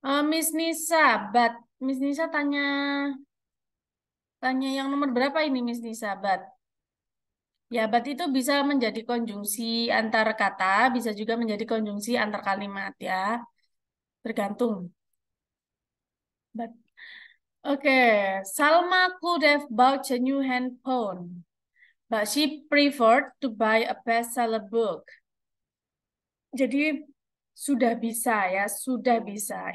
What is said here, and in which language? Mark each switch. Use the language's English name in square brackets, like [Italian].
[Indonesian] Miss Nisa, Miss Nisa tanya yang nomor berapa ini Miss Nisa, Ya, but itu bisa menjadi konjungsi antar kata, bisa juga menjadi konjungsi antar kalimat ya, tergantung. [English] But, Salma could have bought a new handphone, but she preferred to buy a bestseller book. [Indonesian] Jadi sudah bisa ya, sudah bisa.